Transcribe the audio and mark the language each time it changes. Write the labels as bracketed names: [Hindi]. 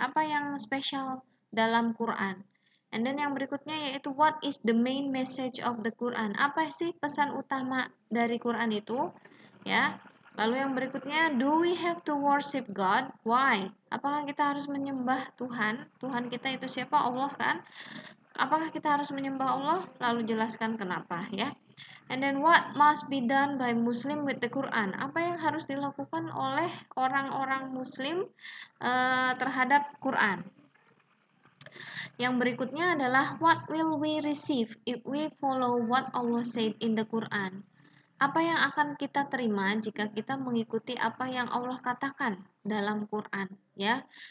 [Indonesian] Apa yang spesial dalam Quran? [English] And then [Indonesian] yang berikutnya yaitu [English] what is the main message of the Quran? [Indonesian] Apa sih pesan utama dari Quran itu? Ya. Lalu yang berikutnya, [English] do we have to worship God? Why? [Indonesian] Apakah kita harus menyembah Tuhan? Tuhan kita itu siapa? Allah kan? Apakah kita harus menyembah Allah? Lalu jelaskan kenapa ya. [English] And then what must be done by Muslim with the Quran? [Indonesian] Apa yang harus dilakukan oleh orang-orang Muslim terhadap Quran? Yang berikutnya adalah [English] what will we receive if we follow what Allah said in the Quran? [Indonesian] Apa yang akan kita terima jika kita mengikuti apa yang Allah katakan dalam Quran, ya?